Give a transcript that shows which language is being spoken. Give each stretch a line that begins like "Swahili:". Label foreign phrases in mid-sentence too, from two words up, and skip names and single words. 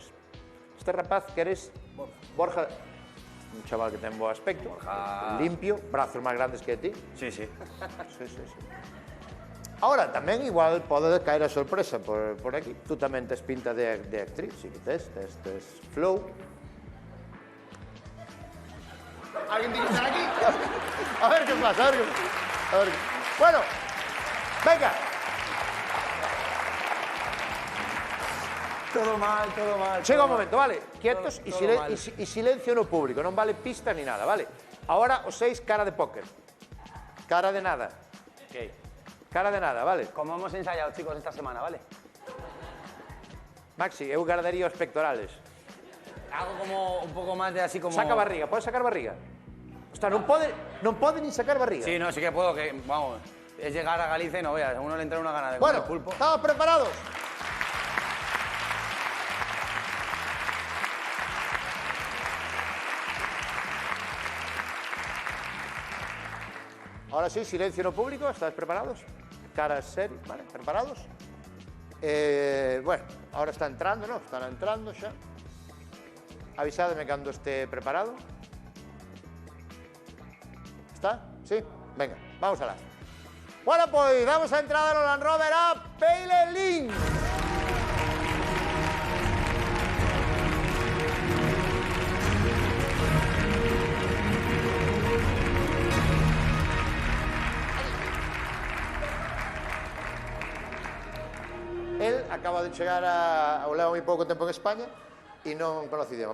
Galician: Este rapaz que eres Borja, un chaval que ten bo aspecto, limpio, brazos máis grandes que ti.
Spanish: Sí, sí. Sí.
Galician: Ahora, tamén igual pode caer a sorpresa por aquí. Tú tamén tes pinta de actriz, sí que tes flow.
Spanish: ¿Alguien tiene que estar aquí? A ver qué pasa, a ver. Bueno, venga. Todo mal.
Galician: Chega un momento, vale?
Spanish: Quietos y silencio
Galician: no público. Non vale pista ni nada, vale? Ahora os seis cara de póker. Cara de nada. Cara de nada, vale?
Spanish: Como hemos ensayado, chicos, esta semana, ¿vale?
Galician: Maxi, eu guardaría os pectorales.
Spanish: Hago como un poco más de así como... Saca barriga,
Galician: podes sacar barriga? Hostia, non pode nin sacar barriga.
Spanish: Sí, no, sí que puedo, que, vamos, es llegar a Galicia y no veas, a uno le entra una gana de Bueno, comer pulpo. ¿estamos preparados? Ahora sí, silencio no público, ¿estáis preparados? Caras serias, ¿vale? ¿Preparados? Bueno, ahora está entrando, ¿no?
Galician: Están entrando xa. Avisádeme cando esté preparado.
Spanish: ¿Está? ¿Sí? Venga, vamos a las. Bueno, pues damos a entrada al Land Rover a Pyle Lynn.
Galician: Él acaba de chegar ao leva moi pouco tempo en España e non conoce o idioma.